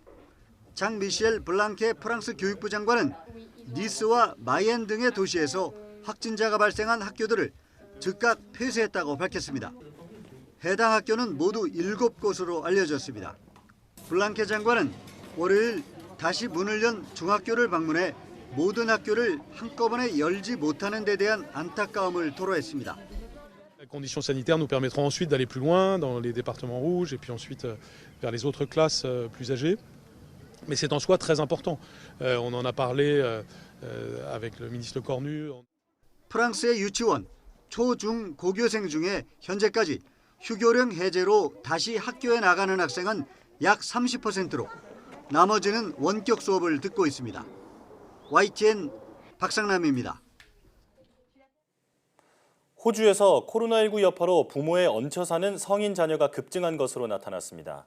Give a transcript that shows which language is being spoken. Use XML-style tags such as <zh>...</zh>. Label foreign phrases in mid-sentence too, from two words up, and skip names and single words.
<ko>장 미셸 블랑케 프랑스 교육부 장관은 니스와 마이엔 등의 도시에서 확진자가 발생한 학교들을 즉각 폐쇄했다고 밝혔습니다. 해당 학교는 모두 7곳으로 알려졌습니다. 블랑케 장관은 월요일 다시 문을 연 중학교를 방문해 모든 학교를 한꺼번에 열지 못하는 데 대한 안타까움을 토로했습니다.</ko> <fr>Les conditions sanitaires nous permettront ensuite d'aller plus loin dans les départements rouges et puis ensuite vers les autres classes plus âgées. Mais c'est en soi très important. On en a parlé avec le ministre Cornu.</fr> <ko>프랑스의 유치원, 초, 중, 고교생 중에 현재까지 휴교령 해제로 다시 학교에 나가는 학생은 약 30%로 나머지는 원격 수업을 듣고 있습니다. YTN 박상남입니다. 호주에서 코로나19 여파로 부모에 얹혀 사는 성인 자녀가 급증한 것으로 나타났습니다.</ko>